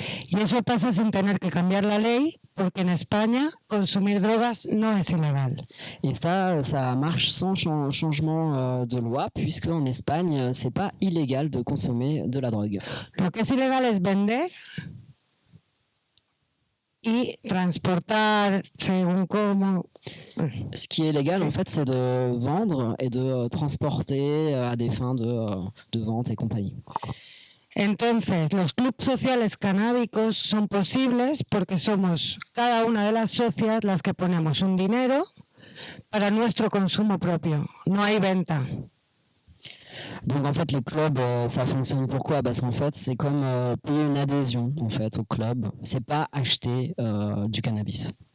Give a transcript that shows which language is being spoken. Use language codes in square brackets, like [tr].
[es] Y eso pasa sin tener que cambiar la ley, porque en España consumir drogas no es ilegal. [fr] Et ça marche sans changement de loi, puisque en Espagne, c'est pas illégal de consommer de la drogue. [es] Lo que es ilegal es vender y transportar según cómo. [fr] Ce qui est légal, en fait, c'est de vendre et de transporter à des fins de vente et compagnie. [es] Entonces, los clubes sociales canábicos son posibles porque somos cada una de las socias las que ponemos un dinero para nuestro consumo propio. No hay venta. [fr] Donc en fait les clubs ça fonctionne pourquoi? Parce qu'en fait c'est comme payer une adhésion en fait au club, c'est pas acheter du cannabis.